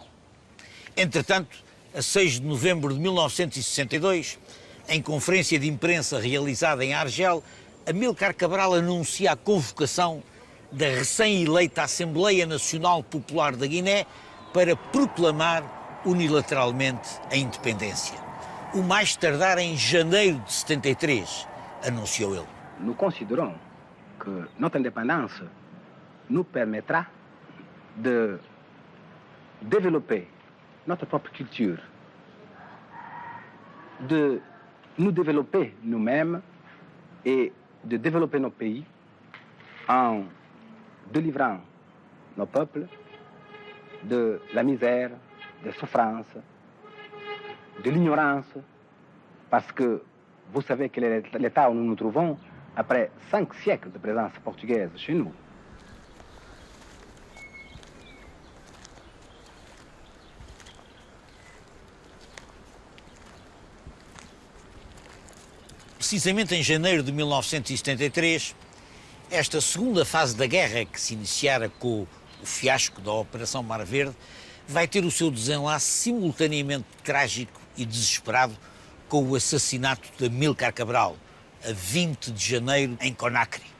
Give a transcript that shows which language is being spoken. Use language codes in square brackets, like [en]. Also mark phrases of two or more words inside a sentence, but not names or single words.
[pt] Entretanto, a 6 de novembro de 1962, em conferência de imprensa realizada em Argel, Amílcar Cabral anuncia a convocação da recém-eleita Assembleia Nacional Popular da Guiné para proclamar unilateralmente a independência. O mais tardar em janeiro de 73, anunciou ele. [fr] Nous considérons que notre indépendance nous permettra de développer notre propre culture, de nous développer nous-mêmes et de développer nos pays en délivrant nos peuples de la misère, des souffrances, de l'ignorance, parce que vous savez quel est l'état où nous nous trouvons après 5 siècles de présence portugaise chez nous. [pt] Precisamente em janeiro de 1973, esta segunda fase da guerra, que se iniciara com o fiasco da Operação Mar Verde, vai ter o seu desenlace simultaneamente trágico e desesperado com o assassinato de Amílcar Cabral, a 20 de janeiro, em Conakry.